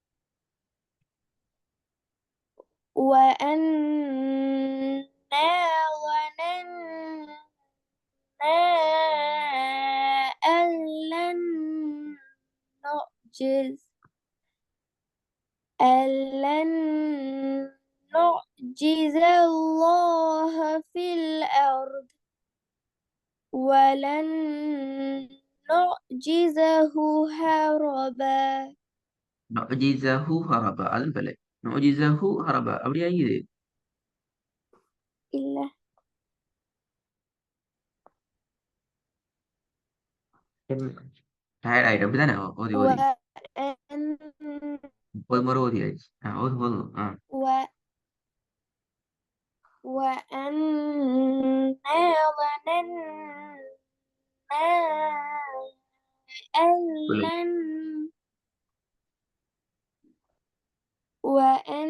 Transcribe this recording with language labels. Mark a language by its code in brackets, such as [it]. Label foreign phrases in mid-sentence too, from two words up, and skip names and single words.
[ar] وأنا ظننا أن لن نعجز أن لن نعجز الله في الأرض ولن نعجزه هربا. نعجزه هربا [ta] அது பிழை. [ar] نعجزه هربا [ta] அப்படியா இது? [ar] إلا [ta] டயர்ட் ஆயிட்டு அப்படிதானே ஓதி ஓதி [ar] وأن [ta] 30 முறை ஓதி ஆயிடுச்சு. ஓது போதும். [ar] و وأنا ظننا أن [ta] பிழை. [ar] لن وأن